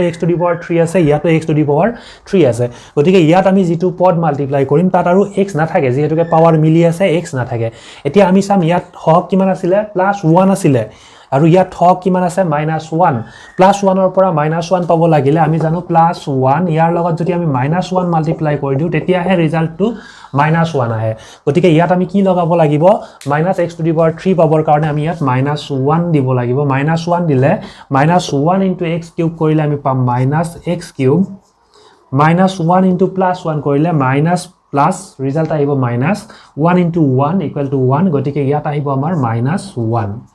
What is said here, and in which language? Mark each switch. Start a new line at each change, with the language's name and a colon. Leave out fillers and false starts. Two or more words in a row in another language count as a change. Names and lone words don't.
English: x to the power 3
Assamese: আছে ইয়াতো
English: x to the power 3
Assamese: আছে গতিকে ইয়াত আমি যেটো পদ মাল্টিপ্লাই কৰিম তাত আৰু x না থাকে যেহেতুকে পাৱাৰ মিলি আছে x না থাকে এতিয়া আমি চাম ইয়াত হক কিমান আছিল +1 আছিল আৰু ইয়াত হক কিমান আছে -1 +1 ৰ পৰা -1 পাব লাগিলে আমি জানো +1 ইয়াৰ লগত যদি আমি -1 মাল্টিপ্লাই কৰি দিও তেতিয়া হে ৰিজাল্টটো -1 আহে গতিকে ইয়াত আমি কি লগাব লাগিব
English: -x to the power 3
Assamese: পাবৰ কাৰণে আমি ইয়াত -1 দিব লাগিব -1 দিলে -1 * x কিউব কৰিলে আমি পাম -x কিউব -1 * +1 কৰিলে
English: minus plus
Assamese: ৰিজাল্ট আহিব -1 * 1 = 1 গতিকে ইয়াত আহিব আমাৰ -1